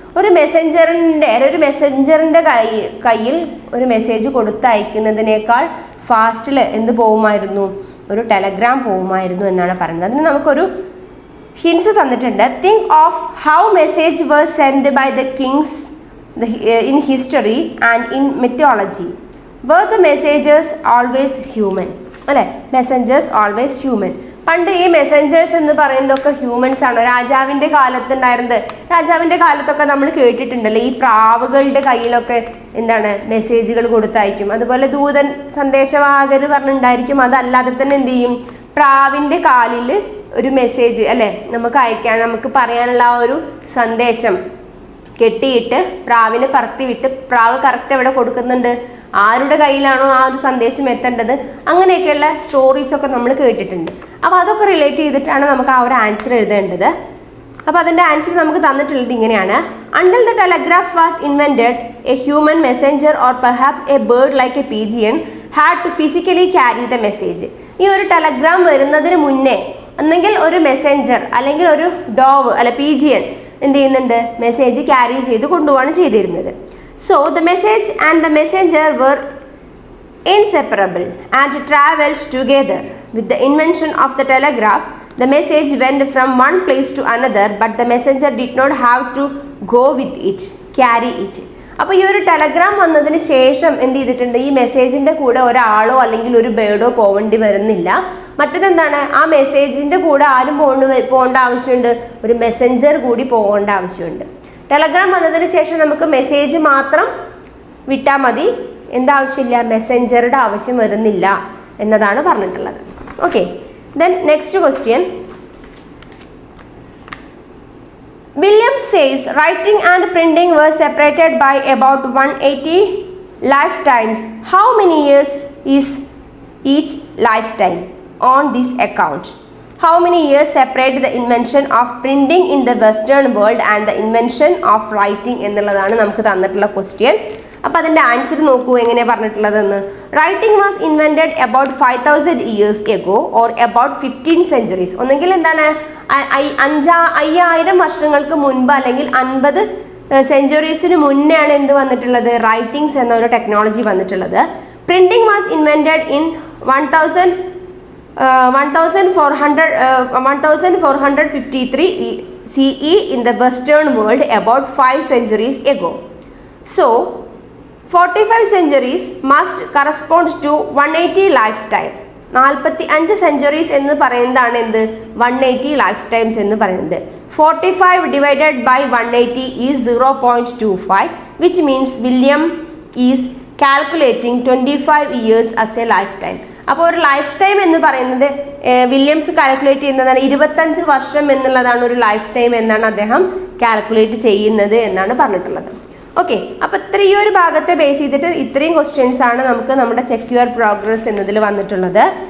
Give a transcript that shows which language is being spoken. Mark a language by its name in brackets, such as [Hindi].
[Malayalam] ഒരു മെസ്സഞ്ചറിൻ്റെ കയ്യിൽ ഒരു മെസ്സേജ് കൊടുത്തയക്കുന്നതിനേക്കാൾ ഫാസ്റ്റിൽ എന്ത് പോകുമായിരുന്നു, ഒരു ടെലഗ്രാം പോകുമായിരുന്നു എന്നാണ് പറയുന്നത്. അതിന് നമുക്കൊരു ഹിൻസ് തന്നിട്ടുണ്ട്. [English] Think of how message was send by the kings in history and in mythology. were the messengers always human? അല്ലേ, messengers always human. [Malayalam] പണ്ട് ഈ മെസ്സഞ്ചേഴ്സ് എന്ന് പറയുന്നതൊക്കെ ഹ്യൂമൻസ് ആണ്. രാജാവിൻ്റെ കാലത്തുണ്ടായിരുന്നത്, രാജാവിൻ്റെ കാലത്തൊക്കെ നമ്മൾ കേട്ടിട്ടുണ്ടല്ലോ, ഈ പ്രാവുകളുടെ കയ്യിലൊക്കെ എന്താണ് മെസ്സേജുകൾ കൊടുത്തയക്കും. അതുപോലെ ദൂതൻ സന്ദേശവാഹകർ പറഞ്ഞിട്ടുണ്ടായിരിക്കും. അതല്ലാതെ തന്നെ എന്ത് ചെയ്യും, പ്രാവിൻ്റെ കാലിൽ ഒരു മെസ്സേജ് അല്ലേ നമുക്ക് അയക്കാൻ, നമുക്ക് പറയാനുള്ള ആ ഒരു സന്ദേശം കെട്ടിയിട്ട് പ്രാവിനെ പറത്തി വിട്ട് പ്രാവ് കറക്റ്റ് എവിടെ കൊടുക്കുന്നുണ്ട്, ആരുടെ കയ്യിലാണോ ആ ഒരു സന്ദേശം എത്തേണ്ടത്, അങ്ങനെയൊക്കെയുള്ള സ്റ്റോറീസൊക്കെ നമ്മൾ കേട്ടിട്ടുണ്ട്. അപ്പോൾ അതൊക്കെ റിലേറ്റ് ചെയ്തിട്ടാണ് നമുക്ക് ആ ഒരു ആൻസർ എഴുതേണ്ടത്. അപ്പോൾ അതിൻ്റെ ആൻസർ നമുക്ക് തന്നിട്ടുള്ളത് ഇങ്ങനെയാണ്. [English] Until the telegraph was invented a human messenger or perhaps a bird like a pigeon had to physically carry the message. [Malayalam] ഈ ഒരു ടെലഗ്രാം വരുന്നതിന് മുന്നേ ഒന്നെങ്കിൽ ഒരു മെസ്സഞ്ചർ അല്ലെങ്കിൽ ഒരു ഡോവ് അല്ല പീജിയൻ എന്ത് ചെയ്യുന്നുണ്ട്, മെസ്സേജ് ക്യാരി ചെയ്ത് കൊണ്ടുപോവാണ് ചെയ്തിരുന്നത്. [English] So the message and the messenger were inseparable and traveled together. With the invention of the telegraph, the message went from one place to another, but the messenger did not have to go with it, carry it. [Malayalam] അപ്പോൾ ഈ ഒരു Telegram വന്നതിന് ശേഷം എന്ത് ചെയ്തിട്ടുണ്ട്, ഈ മെസ്സേജിൻ്റെ കൂടെ ഒരാളോ അല്ലെങ്കിൽ ഒരു ബേർഡോ പോകേണ്ടി വരുന്നില്ല. മറ്റതെന്താണ്, ആ മെസ്സേജിൻ്റെ കൂടെ ആരും പോകേണ്ട ആവശ്യമുണ്ട്, ഒരു മെസ്സഞ്ചർ കൂടി പോകേണ്ട ആവശ്യമുണ്ട്. ടെലഗ്രാം വന്നതിന് ശേഷം നമുക്ക് മെസ്സേജ് മാത്രം വിട്ടാൽ മതി, എന്താവശ്യമില്ല, മെസ്സഞ്ചറുടെ ആവശ്യം വരുന്നില്ല എന്നതാണ് പറഞ്ഞിട്ടുള്ളത്. [English] Okay, then next question. William says writing and printing were separated by about 180 lifetimes. How many years is each lifetime on this account? How many years separate the invention of printing in the Western world and the invention of writing [Malayalam] എന്നുള്ളതാണ് നമുക്ക് തന്നിട്ടുള്ള question. അപ്പോൾ അതിൻ്റെ answer നോക്കൂ എങ്ങനെയാണ് പറഞ്ഞിട്ടുള്ളതെന്ന്. [English] Writing was invented about 5000 years ago or about 15 centuries. [Malayalam] ഒന്നെങ്കിൽ എന്താണ് 5000 വർഷങ്ങൾക്ക് മുൻപ് അല്ലെങ്കിൽ 50 സെഞ്ചുറീസിന് മുന്നെയാണ് എന്ത് വന്നിട്ടുള്ളത്, റൈറ്റിംഗ്സ് എന്ന ഒരു ടെക്നോളജി വന്നിട്ടുള്ളത്. [English] Printing was invented in 1453 CE in the Western world about 5 centuries ago. So 45 centuries must correspond to 180 lifetime. [Malayalam] 45 centuries എന്ന് പറയുന്നതാണ് എന്ത്, 180 ലൈഫ് ടൈംസ് എന്ന് പറയുന്നത്. [English] 45 divided by 180 is 0.25, which means William is calculating 25 years as a lifetime. [Malayalam] അപ്പോൾ ഒരു life time എന്ന് പറയുന്നത് Williams calculate ചെയ്യുന്നതാണ് 25 വർഷം എന്നുള്ളതാണ് ഒരു ലൈഫ് ടൈം എന്നാണ് അദ്ദേഹം കാൽക്കുലേറ്റ് ചെയ്യുന്നത് എന്നാണ് പറഞ്ഞിട്ടുള്ളത്. ഓക്കെ, അപ്പോൾ ഈ ഒരു ഭാഗത്തെ ബേസ് ചെയ്തിട്ട് ഇത്രയും ക്വസ്റ്റ്യൻസ് ആണ് നമുക്ക് നമ്മുടെ ചെക്ക് യുവർ പ്രോഗ്രസ് എന്നതിൽ വന്നിട്ടുള്ളത്.